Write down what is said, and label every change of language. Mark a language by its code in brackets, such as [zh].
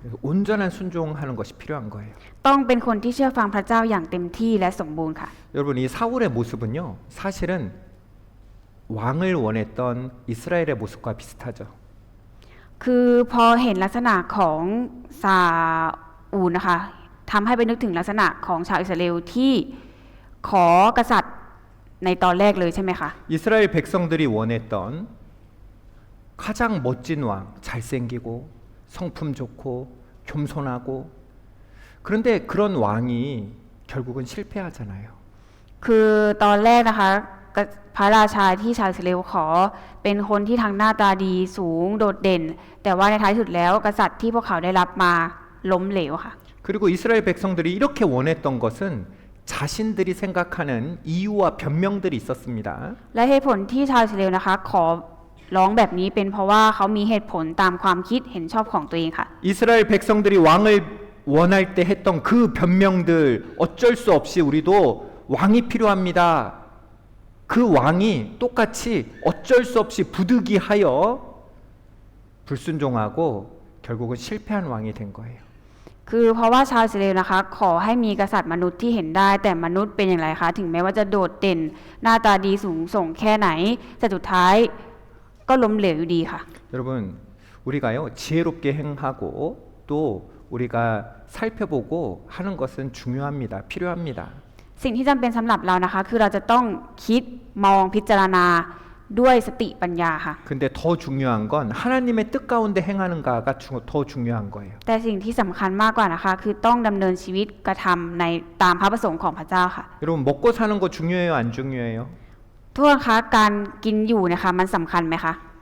[ko] 온전한 순종하는 것이 필요한 거예요. [th] ต้องเป็นคนที่เชื่อฟังพระเจ้าอย่างเต็มที่และสมบูรณ์ค่ะ [ko] 여러분 이 사울의 모습은요. 사실은 왕을 원했던 이스라엘의 모습과 비슷하죠. [th] คือพอเห็นลักษณะของซาอูลนะคะทำให้ไปนึกถึงลักษณะของชาวอิสราเอลที่ขอกษัตริย์ในตอนแรกเลยใช่ไหมคะ [ko] 이스라엘 백성들이 원했던 가장 멋진 왕, 잘생기고 성품 좋고 겸손하고 그런데 그런 왕이 결국은 실패하잖아요. [th] คือตอนแรกนะคะพระราชาที่ชาวอิสราเอลขอเป็นคนที่ทั้งหน้าตาดีสูงโดดเด่น แต่ว่าในท้ายสุดแล้วกษัตริย์ที่พวกเขาได้รับมาล้มเหลวค่ะ [ko] 그리고 이스라엘 백성들이 이렇게 원했던 것은 자신들이 생각하는 이유와 변명들이 있었습니다. [th] และเหตุผลที่ชาวอิสราเอลนะคะขอร้องแบบนี้เป็นเพราะว่าเขามีเหตุผลตามความคิดเห็นชอบของตัวเองค่ะ [ko] 이스라엘 백성들이 왕을 원할 때 했던 그 변명들 어쩔 수 없이 우리도 왕이 필요합니다. 그 왕이 똑같이 어쩔 수 없이 부득이하여 불순종하고 결국은 실패한 왕이 된 거예요. [th] คือเพราะว่าชาวอิสราเอลนะคะขอให้มีกษัตริย์มนุษย์ที่เห็นได้แต่มนุษย์เป็นอย่างไรคะถึงแม้ว่าจะโดดเด่นหน้าตาดีสูงส่งแค่ไหนแต่สุดท้ายก็ล้มเหลวอยู่ดีค่ะ [ko] 여러분 우리가요 지혜롭게 행하고 또 우리가 살펴보고 하는 것은 중요합니다. 필요합니다. [th] สิ่งที่จำเป็นสำหรับเรานะคะคือเราจะต้องคิดมองพิจารณาด้วยสติปัญญาค่ะ [ko] 근데 더 중요한 건 하나님의 뜻 가운데 행하는가가 더 중요한 거예요. [th] แต่สิ่งที่สำคัญมากกว่านะคะคือต้องดำเนินชีวิตกระทำในตามพระประสงค์ของพระเจ้าค่ะ [ko] 여러분 먹고 사는 거 중요해요, 안 중요해요? [th] ทุกคนคะการกินอยู่นะคะมันสำคัญไหมคะ